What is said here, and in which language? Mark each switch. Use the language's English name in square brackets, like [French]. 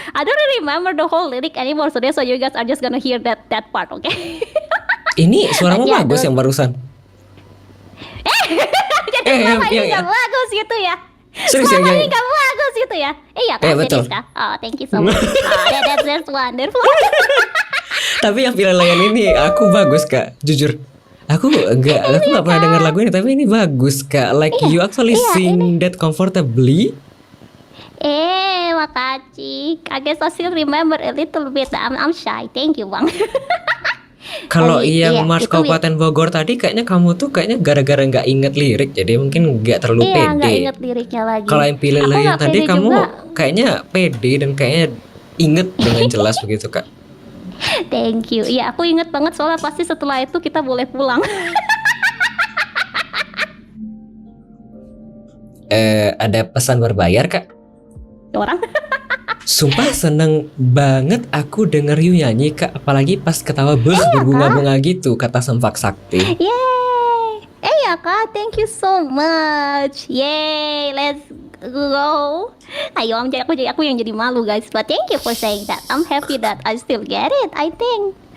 [English] I don't really remember the whole lyric anymore, so you guys are just gonna hear that part, okay? [Indonesian] Ini suaramu bagus yang barusan. Jadi selama ini gak bagus gitu ya? Selama ini gak bagus gitu ya? Iya kan, betul. [English] Oh, thank you so much. That's wonderful. [Indonesian] Tapi yang Pileleyan ini aku bagus kak, jujur. Aku nggak pernah dengar lagu ini, tapi ini bagus kak. [English] Like you actually sing that comfortably. [Indonesian] Makasih. [English] I guess I still remember a little bit. I'm shy. Thank you bang. [Indonesian] Kalau yang Mars Kabupaten Bogor tadi kayaknya kamu tuh kayaknya gara-gara nggak inget lirik, jadi mungkin nggak terlalu pede. Nggak inget liriknya lagi. Kalau yang Pileleyan tadi kamu kayaknya pede dan kayaknya inget dengan jelas begitu kak. [English] Thank you. [Indonesian] Iya, aku inget banget soalnya pasti setelah itu kita boleh pulang. Ada pesan berbayar kak? Orang? Sumpah seneng banget aku denger you nyanyi kak, apalagi pas ketawa berbunga-bunga gitu kata Sempak Sakti. [English] Yeay. [Indonesian] Ya kak, [English] thank you so much. Yay, let's go. [Indonesian] Ayo, aku yang jadi malu guys. [English] But thank you for saying that. I'm happy that I still get it, I think.